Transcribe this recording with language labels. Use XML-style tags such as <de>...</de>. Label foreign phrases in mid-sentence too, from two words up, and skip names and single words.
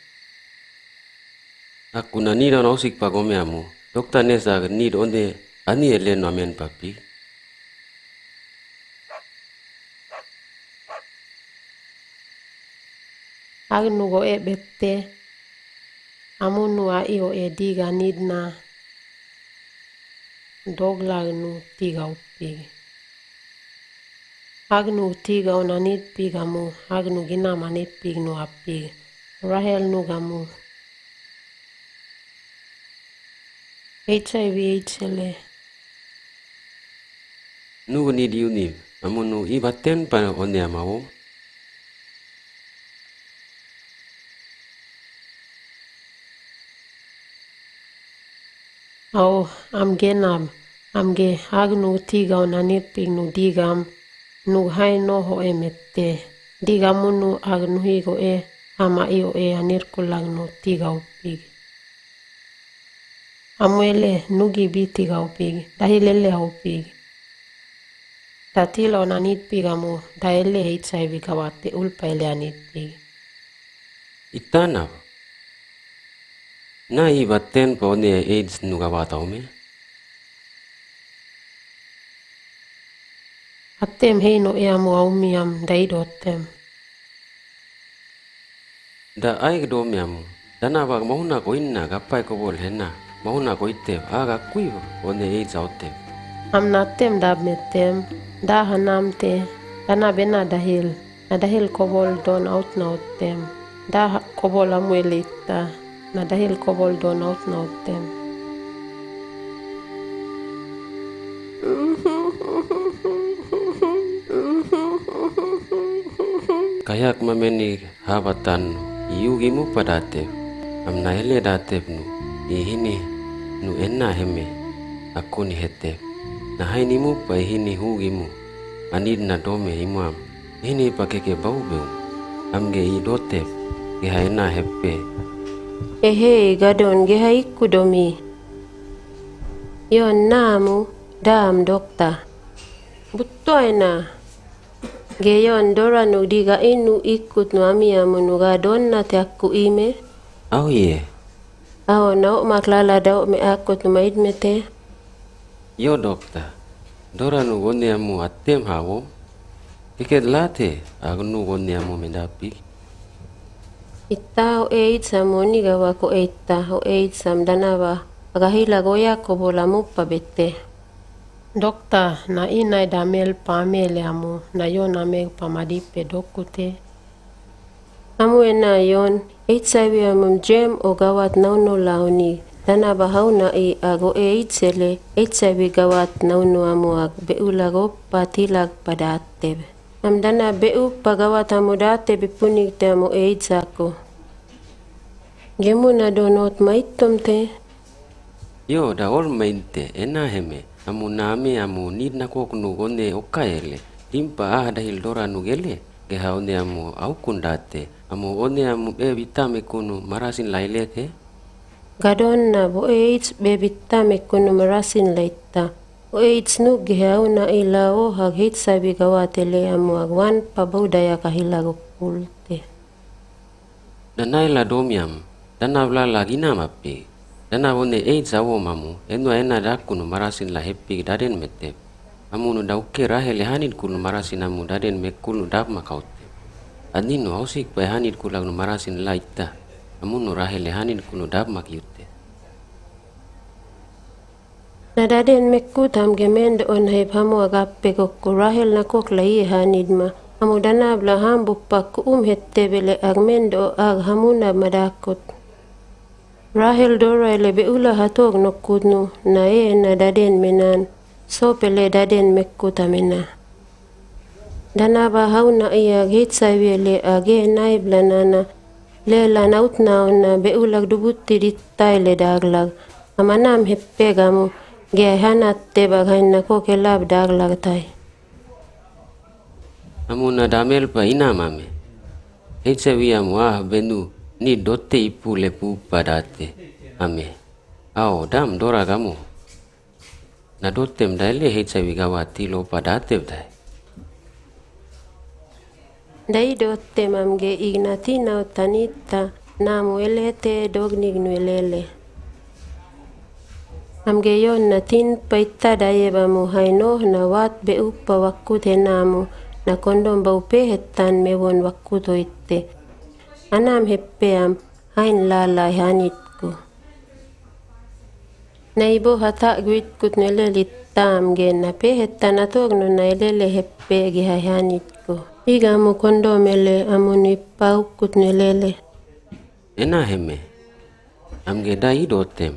<aey>Aku na nida nausik pa gomeamu. Dokta nesa nid onde ani ele no amen papi. Agnu go bette. Amu nu io diga nidna. Doglag nu tiga uppi. Agnu tiga onanit pigamu, agnu gina manit pignu appi. Rahel nu gamu. HIV HL. Nu ni diuni, amu nu ibaten pa onde amao. Am amge agnu tiga onanit pignu digam. Nu hai no ho emette. Diga munu agnu higo ama io anir kulang no tiga upig. Amuele nugi bi tiga upig. Dahilele upig. Tatila onanit pigamu. Dahile HIV gawate ulpa ele anit pig. Itanap. Na ibaten pa one AIDS nugawataw me. Atem heino eamu aumiam daidotem. Da ay gdomiam. Danaba mahuna ko inna kapay ko bol henna. Mahuna ko ite aga kuiv one AIDS autem. Amnatem dabmetem. Dahanamte. Dana bena dahil. Na dahil kobol don out nautem. Da kobol amuelita. Na dahil kobol don out nautem. Kayak mameni habatan iugi mu padate. Amna hele datep nu. Ihini nu enna heme. Aku ni hete. Na haini mu pa ihini hugi mu. Anid na dome imam. Ihini pa keke bau beu. Amge i dotep. Geha enna heppe. Ehe gadon geha ikudomi. Yon namu dam dokta. Butoina. Geyon dora nu diga inu ikut nu amiamu nu gadon na te aku ime. Oh ye. Ao nao maklala dao me akut nu maidmete. Yo dokta. Dora nu gone amu atem hawo. Tiket late aku nu gone amu mendapi. Ita o AIDS amoni gawa ko eita o AIDS am danawa. Agahila goya ko bolamu pabete. Dokta na inay damel pamele amu na yon ameg pamadipe dokute. Amu ena yon HIV amum jem o gawat nauno launi. Danaba hauna i ago AIDS ele HIV gawat nauno amu ag beulago patilag padateb. Am dana beu pagawat amu date bipunig te amu AIDS ako. Gemu na donot maitom te. Yo da ol mainte ena heme. Amu name amu nid na kok nu gone okaele. Timpa dahil dora nu gele. Geha one amu au kundate. Amu one amu vitame kunu marasin lailete. Gadon na bo AIDS bebitame kunu marasin laita. O AIDS nu geha una ilao hag hitsabi gawatele amu agwan pabaudaya kahilago pulte. Danai la domiam. Danabla lagi namapi. Dana one AIDS awo mamu. Enwa ena dakunu marasin la hepi daden mete. Amu nu dauke rahele hanid kunu marasin amu daden mekunu dap makaute. Adnino ausik pa hanid kulag nu marasin laita. Amu nu rahele hanid kunu dap makiute. Na daden mekut am gemende on heb hamu agape kokku rahel na kok lai hanid ma. Amu danabla hambu pak hette bele agmendo ag hamuna madakot. Rahel dora ele beula hatog nokudnu na na daden menan. So pele daden mekuta mena. Danaba hauna iya hitsaiwele age naiblanana. Lela naut nauna beulag dubutti dittaile daglag. Amanam heppegamu ge hanat tebag hanna kokelab daglag tai. Amu na damel pa ina mame. Hitsawi amu benu. Ni dote ipu lepu padate. Ame. Ao dam dora kamu. Na dotem daile hitsawi gawati lo padate dai. Dai dotem amge ignatina tanita namu elete dognig nuelele. Amge yon natin paita dayeba mu haino na wat be uppa wakute namu na kondom baupe hetan mewon wakuto itte. Anam heppeam hain lalai hanitku. Naibo hata guitkut nelelit tam gen na pehetan atog no nailele heppe giha hanitku. Iga mu kondomele amuni paukut nelele. Ena heme. Amge dai dotem.</aey>